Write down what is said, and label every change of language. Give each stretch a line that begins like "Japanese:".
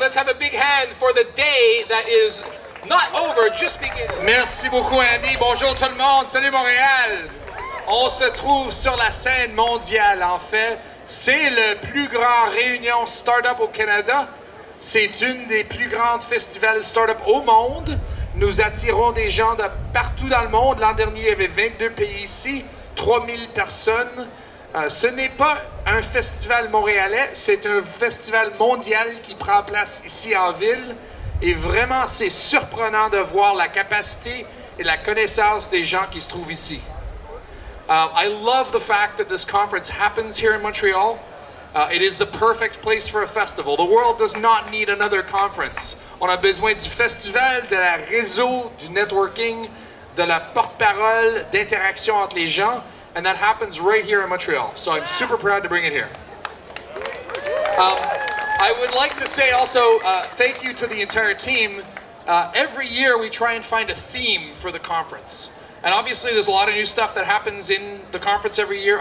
English: Let's have a big hand for the day that is not over, just beginning.
French: Merci beaucoup, Andy. Bonjour tout le monde. Salut Montréal. On se trouve sur la scène mondiale, en fait. C'est le plus grand réunion startup au Canada. C'est une des plus grandes festivals startup au monde. Nous attirons des gens de partout dans le monde. L'an dernier, il y avait 22 pays ici, 3000 personnes. Ce n'est pas un festival montréalais, c'est un festival mondial qui prend place ici en ville. Et vraiment, c'est surprenant de voir la capacité et la connaissance des gens qui se trouvent ici.
English: I love the fact that this conference happens here in Montreal. It is the perfect place for a festival. The world does not need another conference.
French: On a besoin du festival, de la réseau, du networking, de la porte-parole, d'interaction entre les gens.
English: And that happens right here in Montreal. So I'm super proud to bring it here. I would like to say also thank you to the entire team. Every year we try and find a theme for the conference. And obviously there's a lot of new stuff that happens in the conference every year.